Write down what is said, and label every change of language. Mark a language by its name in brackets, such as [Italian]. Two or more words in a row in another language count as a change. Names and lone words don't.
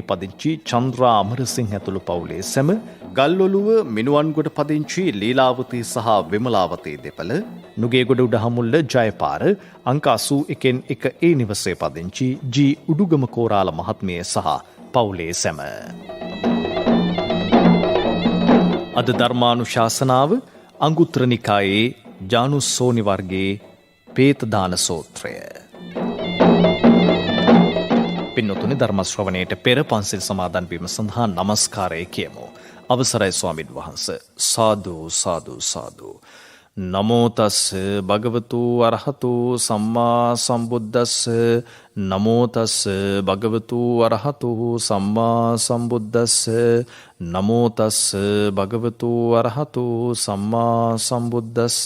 [Sinhala] පදිංචි චන්ද්‍රා අමරසිංහ ඇතුළු පවුලේ සැම ගල්ඔලුව මිනුවන්ගොඩ පදිංචි ලීලාවතී සහ විමලාවතී දෙපළ නුගේගොඩ උඩහමුල්ල ජයපාර අංක 81න් 1 නිවසේ පදිංචි ජී උඩුගම කෝරාල මහත්මිය සහ පවුලේ සැම අද ධර්මානුශාසනාව අංගුත්තර නිකායේ ජානුස්සෝනි වර්ගයේ පේතදාන සූත්‍රය. පින්නතුනි ධර්ම ශ්‍රවණයට පෙර පන්සිල් සමාදන් වීම සඳහා নমස්කාරය කියමු. අවසරයි ස්වාමින් වහන්සේ. [Pali] සාදු සාදු සාදු. නමෝ තස් භගවතු අරහතු සම්මා සම්බුද්දස්ස නමෝ තස් භගවතු අරහතු සම්මා සම්බුද්දස්ස නමෝ තස් භගවතු අරහතු සම්මා සම්බුද්දස්ස